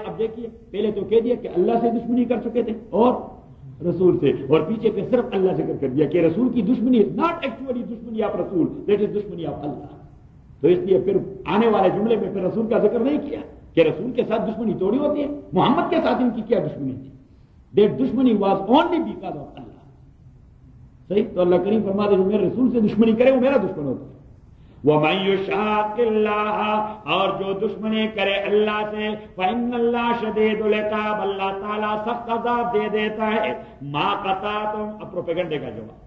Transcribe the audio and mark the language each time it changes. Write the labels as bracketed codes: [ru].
[ur] اب دیکھیے پہلے تو کہہ دیا کہ اللہ سے دشمنی کر چکے تھے اور رسول سے, اور پیچھے پہ صرف اللہ سے کر دیا کہ رسول کی دشمنی, [en] not actually [ur] دشمنی آپ رسول, [en] that is [ur] دشمنی آپ اللہ. تو اس لیے پھر آنے والے جملے میں پھر رسول کا ذکر نہیں کیا کہ رسول کے ساتھ دشمنی توڑی ہوتی ہے, محمد کے ساتھ ان کی کیا دشمنی تھی. [en] Their دشمنی was only because of Allah. [ur] صحیح؟ تو اللہ کریم فرماتے ہیں جو میرے رسول سے دشمنی کرے وہ میرا دشمن ہوتا ہے. [ar] وَمَن يُشَاقِ اللَّهَ, [ur] اور جو دشمنی کرے اللہ سے, [ar] فَإِنَّ اللَّهَ شَدِيدُ الْعِقَابِ, [ur] اللہ تعالیٰ سخت عذاب دے دیتا ہے. [ar] مَا قَطَعْتُمْ, [ur] اب پروپیگنڈے کا جواب.